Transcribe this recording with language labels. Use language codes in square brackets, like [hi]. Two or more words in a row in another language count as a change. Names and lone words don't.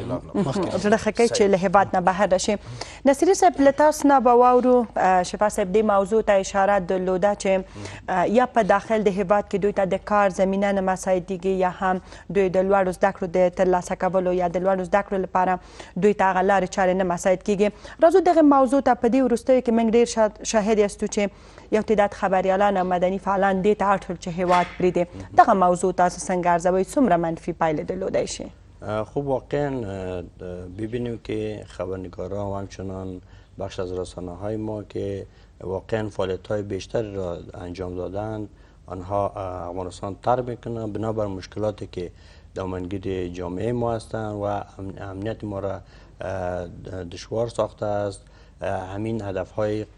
[ps] زړه ښه کوي چې له هېواد نه بهر راشي نصیري صاحب له تاسو نه به واورو شفا صاحب دې موضوع ته اشاره درلوده چې یا په داخل د هېواد کې دوی ته د کار زمینه نه مساعدېږي یا هم دوی د لوړو زده کړو د ترلاسه کولو یا د لوړو زده کړو لپاره دوی ته هغه لارې چارې نه مساعد کېږي راځو دغه موضوع ته په دې وروستیو کې موږ ډېر شاهد یاستو چې یو تعداد خبریالان او مدني فعالان دې ته اړ شول چې هېواد پرېږدي دغه موضوع تاسو څنګه ارزوئ څومره منفي پایلې درلودی شي [fa] خب واقعا ببینیم که خبرنگاران و همچنان بخش از رسانه های ما که واقعا فعالیت های بیشتر را انجام دادند آنها افغانستان ترک میکنند بنابر مشکلاتی که دامنگیر جامعه ما هستند و امنیت ما را دشوار ساخته است همین هدف های